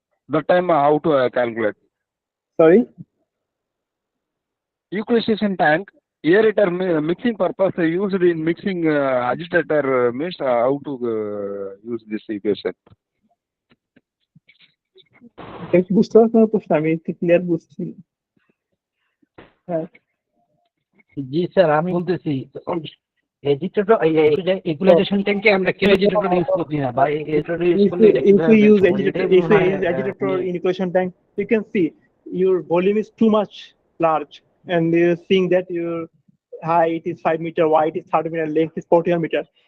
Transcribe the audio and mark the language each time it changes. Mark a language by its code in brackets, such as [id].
[en] That time how to calculate? Sorry. Equalization tank aerator mixing purpose used in mixing agitator means how to use this equation? [bn] বুঝতে পারছি না প্রশ্ন, আমি clear বুঝছি। জি sir, আমি বলতেছি এজিটেটর ইকুয়ালাইজেশন ট্যাঙ্কে আমরা কি এজিটেটর ইউজ করি না বা এজিটেটর ইউজ করলে এটা কিভাবে [en] if you use agitator in equalization tank, you can see your volume is too much large, and you're seeing that your height is 5 meter, wide is 30 meter, length is 40 meter.